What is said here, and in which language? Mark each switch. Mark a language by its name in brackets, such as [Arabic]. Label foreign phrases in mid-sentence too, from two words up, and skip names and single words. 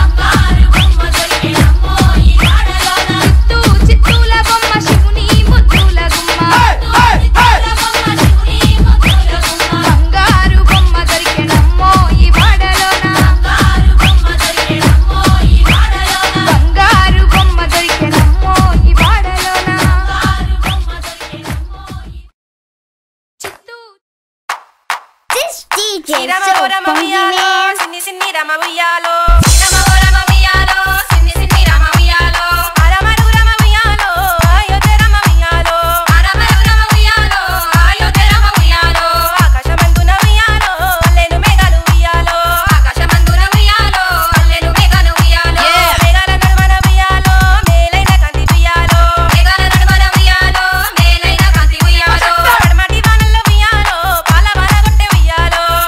[Telugu] చిత్తూల బొమ్మ శివుని ముద్దుల గుమ్మ బంగారు బొమ్మ దొరికెనమ్మో ఈ వాడలోన బంగారు బొమ్మ దొరికెనమ్మో ఈ వాడలోన చిత్తూ [English] This DJ is Rama so Rama funky, Uyalo, man. [Telugu] సిన్ని సిన్ని రామ ఉయ్యాలో. రామ ఉయ్యాలో, సిన్ని సిన్ని రామ ఉయ్యాలో. అరమరు రామ ఉయ్యాలో, అయోధ్య రామ ఉయ్యాలో. అరమరు రామ ఉయ్యాలో, అయోధ్య రామ ఉయ్యాలో. ఆకాశమందున ఉయ్యాలో, అల్లెను మేఘాలు ఉయ్యాలో. ఆకాశమందున ఉయ్యాలో, అల్లెను మేఘాలు ఉయ్యాలో. మేఘాల నడుమన ఉయ్యాలో, మేలైన కాంతి ఉయ్యాలో. మేఘాల నడుమన ఉయ్యాలో, మేలైన కాంతి ఉయ్యాలో. పద్మతి వానల్ల ఉయ్యాలో, పాల వాల గొట్టె ఉయ్యాలో.